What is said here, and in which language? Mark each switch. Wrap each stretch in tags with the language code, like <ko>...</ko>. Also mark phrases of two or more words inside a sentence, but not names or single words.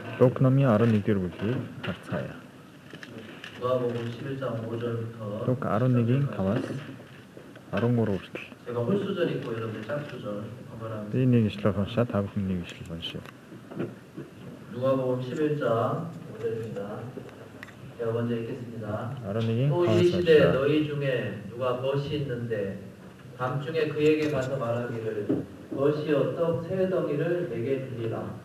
<mn>Лук номын 11-р бүлгийг харцгаая.</mn> <ko>누가복음 11장 5절부터</ko> <mn>Лук 11-ийн 5-аас 13 хүртэл.</mn> <ko>제가 홀수절 있고 여러분들 짝수절 한번</ko> <mn>Би нэг ишлэл уншаа, та бүхэн нэг ишлэл уншаа.</mn> <ko>누가복음 11장 5절입니다. 제가 먼저 읽겠습니다.</ko> <mn>11-ийн</mn> <ko>또</ko> <mn>5-аас</mn> <ko>이르시되</ko> <mn>уншаа.</mn> <ko>너희 중에 누가 벗이 있는데 밤중에 그에게 가서 말하기를 벗이여 떡 세 덩이를 내게 드리라.</ko>